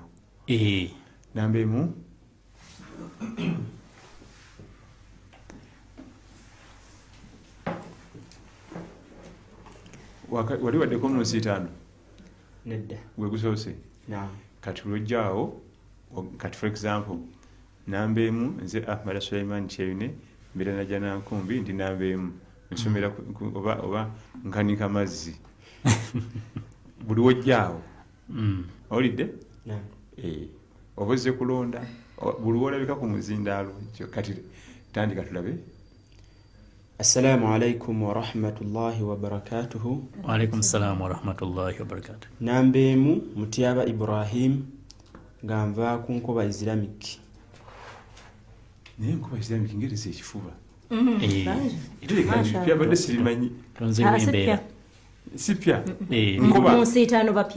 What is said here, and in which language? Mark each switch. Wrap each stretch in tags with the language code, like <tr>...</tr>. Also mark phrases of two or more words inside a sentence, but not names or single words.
<lg>Namba emu wali waddeko mu nsiitaano? Nedda. Gwe gusoose? Naam. Kati lwojjaawo, kati</lg> <en>for example</en> <lg>namba emu nze Ahmad Sulaiman Kyeyune mbeera najja Nankumbi ndi namba emu nsomera oba nkanika mazzi. Buli wojjaawo owulidde? Naam. Oba ozze kulonda buli wolabika ku muzindaalo. Kati tandika tulabe.</lg> <ar>السلام عليكم ورحمة الله وبركاته. وعليكم السلام ورحمة الله وبركاته.</ar> <lg>Namba emu Mutyaba Ibrahim nga nva ku Nkoba Islamic. Naye Nkoba Islamic ngereza ekifuba. Mashallah. Badde sirimanyi. Tonzeewo embeera. Si pya. Mu nsiitaano bapya.</lg>